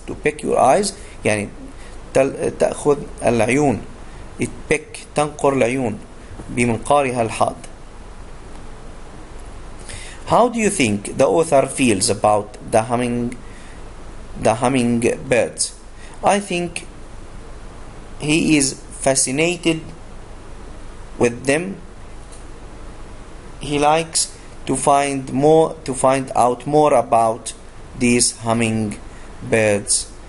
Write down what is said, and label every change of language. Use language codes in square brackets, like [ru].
[en] To pick your eyes [ar] يعني تأخذ العيون. تنقر العيون بمنقارها الحاد. [en] How do you think the author feels about the hummingbirds? I think he is fascinated with them. He likes to find out more about these hummingbirds.